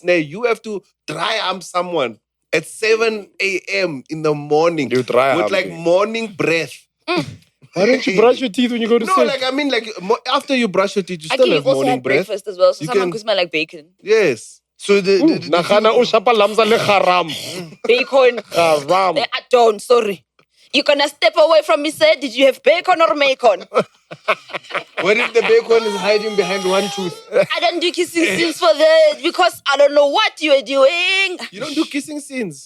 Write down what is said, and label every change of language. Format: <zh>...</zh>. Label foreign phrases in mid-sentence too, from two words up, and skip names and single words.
<en>Now you have to dry arm someone at 7 a.m. in the morning. You dry with arm like me. morning breath. Why don't you brush your teeth when you go to No, sleep? like I mean, like after you brush your teeth, you I still think have you also morning had breath. breakfast as well, so You someone can- could smell like bacon. Yes. So</en> <nso>Nagana o shapa lamza le haram.</nso> <en>Bacon. Haram. I don't, sorry. You're gonna step away from me, sir. Did you have bacon or macon? What if the bacon is hiding behind one tooth? I don't do kissing scenes for that because I don't know what you are doing. You don't do kissing scenes.</en>